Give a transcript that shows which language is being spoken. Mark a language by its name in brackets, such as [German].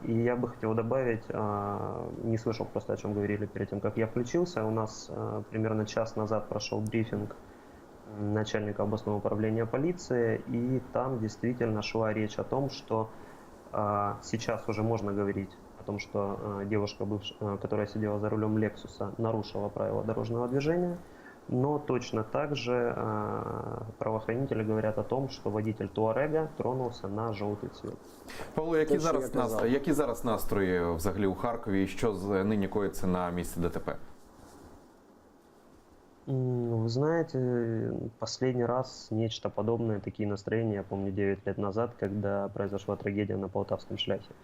[Russian] И я бы хотел добавить, не слышал просто, о чем говорили перед тем, как я включился. У нас примерно час назад прошел брифинг начальника областного управления полиции, и там действительно шла речь о том, что сейчас уже можно говорить о том, что девушка, которая сидела за рулем Лексуса, нарушила правила дорожного движения, но точно так же правоохранители говорят о том, что водитель Туарега тронулся на желтый цвет. [Ukrainian] Павло, які Те, що я зараз казав. настрої, які зараз настрої взагалі у Харкові і що нині коїться на місці ДТП? [Russian] Вы знаете, последний раз нечто подобное, такие настроения, я помню 9 лет назад, когда произошла трагедия на Полтавском шляхе.